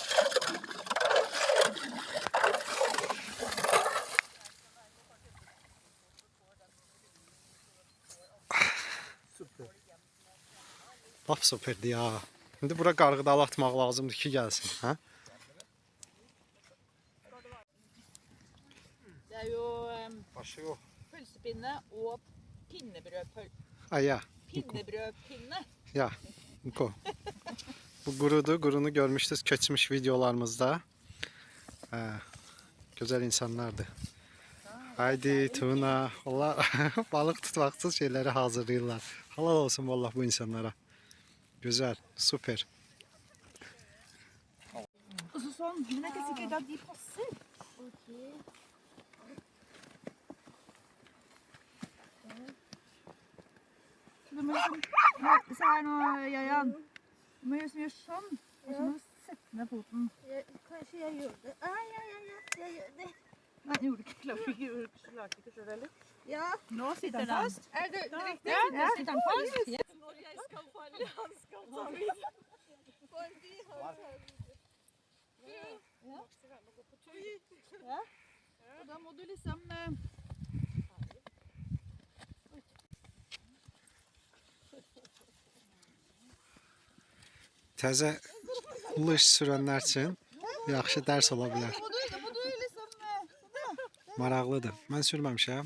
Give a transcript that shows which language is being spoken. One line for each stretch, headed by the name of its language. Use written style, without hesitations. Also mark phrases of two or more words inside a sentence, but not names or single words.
Azerbaijani: Süper. Lap süperdi ya. İndi bura qarğıdalı atmaq lazımdır ki, gəlsin, hə?
Norwegian: Det er jo
Azerbaijani: Başı yox.
Norwegian: pølsepinne og pinnebrødpølse.
Azerbaijani: Ay ya.
Norwegian: Pinnebrødpinne.
Azerbaijani: Ya, Niko. Bu qurudu, qurunu görmüşdünüz keçmiş videolarımızda. Gözəl insanlardır. Haydi, Tuna, onlar balıq tutmaqsız şeyləri hazırlayırlar. Halal olsun vallahi bu insanlara. Güzel, süper.
Norwegian: Og så sånn. Men det er ikke sikkert at de passer. Så du må liksom, se her nå, Jajan. Du må gjøre sånn. Og så må du sette ned foten. Kanskje jeg gjør det. Jeg gjør det. Nei, jeg gjorde ikke. Klarte ikke selv heller. Ja. Nå sitter den fast. Er det riktig? Ja, sitter den fast. Når jeg skal falle, han skal ta vid. Og da må du liksom...
Azerbaijani: Təzə lış sürənlər üçün yaxşı dərs ola bilər. Maraqlıdır. Mən sürməmişəm.